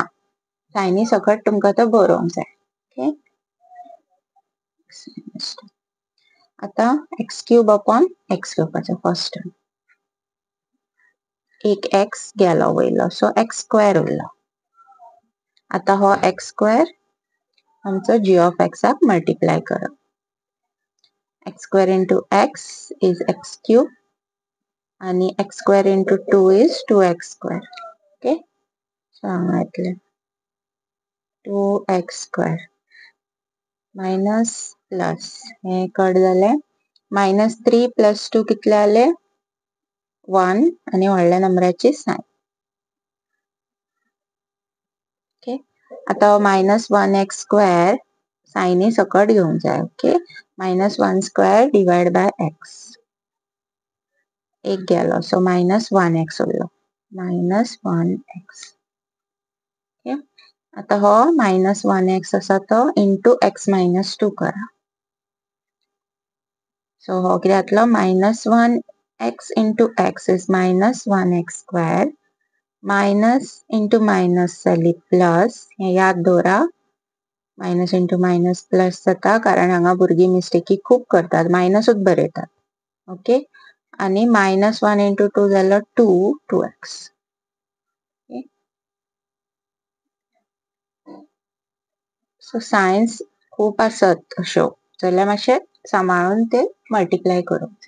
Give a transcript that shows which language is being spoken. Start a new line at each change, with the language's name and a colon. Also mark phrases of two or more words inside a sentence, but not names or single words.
Konkani: सायनी सकट तुमकां तो बरोवंक जाय. ओके आता
English: x cube upon x
Konkani: घेवपाचो
English: first term.
Konkani: एक x गेलो वयलो सो
English: x square
Konkani: उरलो. आता हो
English: x square
Konkani: आमचो
English: g of x
Konkani: मल्टिप्लाय करप.
English: x square into x is x cube आणि x square into 2 is 2x square. okay so
Konkani: हांगा येतले
English: 2x square minus plus
Konkani: हे कट जाले -3 + 2 कितले जाले 1 आणि व्हडल्या नंबराची साइन. ओके आता
English: -1x square
Konkani: साइनी सकट घेवंक जाय. ओके
English: -1 square divide by x
Konkani: एक गेलो सो -1x उरलो -1x. ओके आता हो -1x आसा तो
English: into x - 2
Konkani: करा. सो हो कितें जातलो
English: -1x into x is -1x square minus into minus
Konkani: जाली प्लस हे याद दवरा.
English: minus into minus plus
Konkani: जाता कारण हांगा भुरगीं मिस्टेकी खूप करतात मायनसूच बरयतात. ओके आणि
English: -1 into 2
Konkani: जालो 2x. सो सायन्स खूप आसत अश्यो जाल्यार मातशे सांबाळून ते मल्टिप्लाय करूंक जाय.